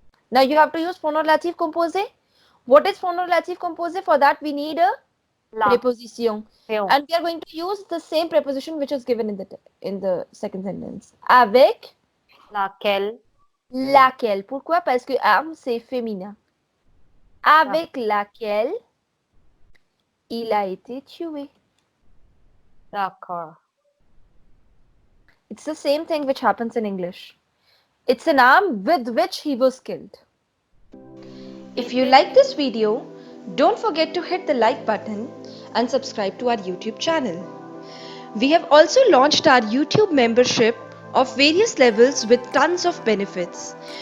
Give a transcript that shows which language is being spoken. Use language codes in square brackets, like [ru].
[en] Now, you have to use pronoun relative composé. What is pronoun relative composé? For that, we need a preposition. And we are going to use the same preposition which is given in the second sentence. [fr] Avec. Laquelle. Laquelle. Pourquoi? Parce que arme, c'est féminin. Avec laquelle il a été tué. D'accord. [en] It's the same thing which happens in English. It's an arm with which he was killed. If you like this video, don't forget to hit the like button and subscribe to our YouTube channel. We have also launched our YouTube membership of various levels with tons of benefits.